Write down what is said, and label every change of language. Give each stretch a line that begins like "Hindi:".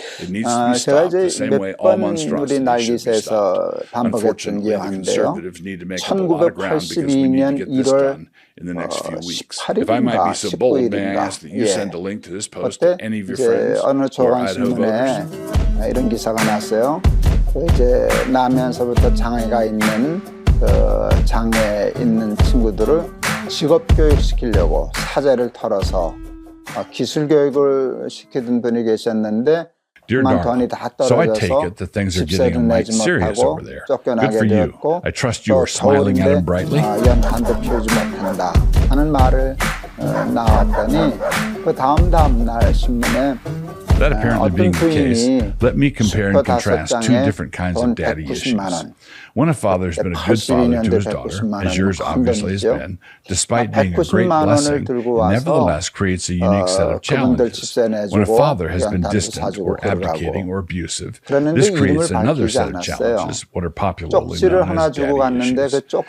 English: It needs to be stopped the same way all monstrosities should be stopped. Unfortunately, the conservatives need to make up a lot of ground because we need to get this done in the next few weeks. If I might be so bold, may I ask that you send a link to this post to any of your friends who are Idaho voters?
Korean: 이런 기사가 났어요. 이제 나면서부터 장애가 있는 장애 있는 친구들을 직업 교육시키려고 사제를 털어서 기술 교육을 시키던 분이 계셨는데
English: Dear Darla, so I take it that things are getting a mite serious over there. Good for you. I trust you are smiling at him brightly.
Korean: 연한도 피우지 못한다 하는 말을 나왔더니 그 다음 날 신문에
English: That apparently being the case, let me compare and contrast two different kinds of daddy issues. When a father has been a good father to his daughter, as yours obviously has been, despite being a great blessing, it nevertheless creates a unique set of challenges. When a father has been distant or abdicating or abusive, this creates another set of challenges, what are popularly known as daddy issues.